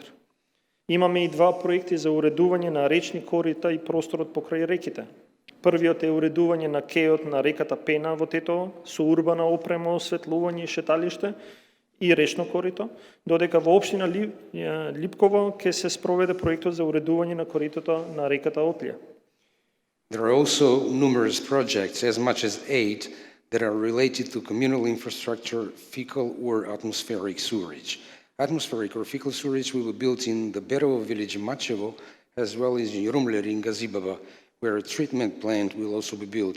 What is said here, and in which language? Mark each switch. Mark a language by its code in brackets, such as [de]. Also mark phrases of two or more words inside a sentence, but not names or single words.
[mk] Имаме и два проекти за уредување на речни корита и просторот покрај реките. Првиот е уредување на кејот на реката Пена во Тетово со урбана опрема, осветлување и шеталиште и речно корито, додека во општина Липково ќе се спроведе проектот за уредување на коритото на реката Отлија. [en] There are also numerous projects, as much as 8, that are related to communal infrastructure, fecal or atmospheric sewerage. Atmospheric or fecal sewerage will be built in the Berovo village in Mačevo, as well as in Jurumleri in Gazibaba, where a treatment plant will also be built.